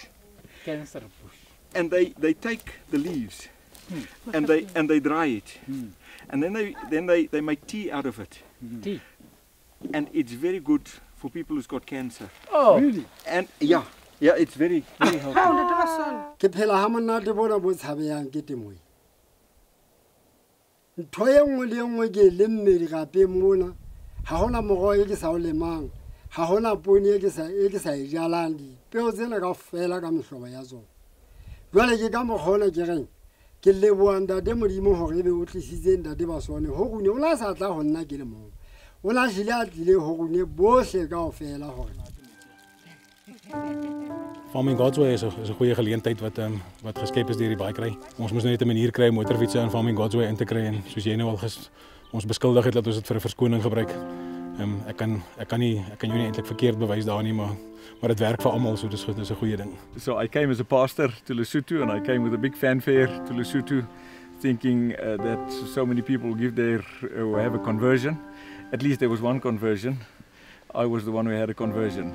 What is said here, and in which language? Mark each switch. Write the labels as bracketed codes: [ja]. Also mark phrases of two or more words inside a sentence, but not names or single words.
[en] Cancer bush. And they take the leaves and they dry it. And then they make tea out of it. Tea. And it's very good for people who's got cancer. Oh, really? And yeah, it's very healthy. [st] Ke phela ha monate bona bo tshabeyang ke temoe. Ntho e nngwe le nngwe ke le mmedi gape mona ha hona moroho e ke sa o lemang ha hona poone e ke sa e jalang di peo tsena kaofela ka mehlobo ya tsona. Jwale ke ka mogona ke reng ke leboha ntate Modimo hore ebe o tlisitse ntate ba sone ho rune o la sa tla ho nna ke le mong. O la jile a tlile ho rune bohle kaofela hore [af] Farming God's Way is 'n goeie geleentheid wat geskep is deur die bikery. Ons moes net 'n manier kry om motorfietsse in Farming God's Way in te kry en soos jy nou al ons beskuldig het dat ons dit vir 'n verskoning gebruik. Ek kan jou nie eintlik verkeerd bewys daar nie, maar dit werk vir almal, so dis 'n goeie ding. [en] So I came as a pastor to Lesotho and I came with a big fanfare to Lesotho thinking that so many people give their or have a conversion. At least there was one conversion. I was the one who had a conversion.